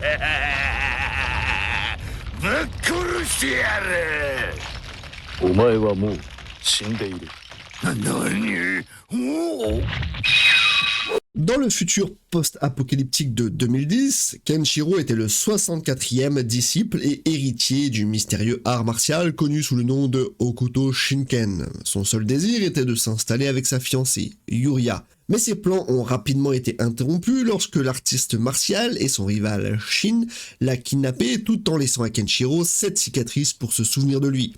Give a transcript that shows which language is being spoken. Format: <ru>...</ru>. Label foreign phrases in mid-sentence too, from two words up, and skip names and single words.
<ja>ぶっ殺してやる。お前はもう死んでいる。何？おお。</ja> <fr>Dans le futur post-apocalyptique de 2010, Kenshiro était le 64e disciple et héritier du mystérieux art martial connu sous le nom de Hokuto Shinken. Son seul désir était de s'installer avec sa fiancée, Yuria. Mais ses plans ont rapidement été interrompus lorsque l'artiste martial et son rival Shin l'a kidnappé tout en laissant à Kenshiro 7 cicatrices pour se souvenir de lui.</fr>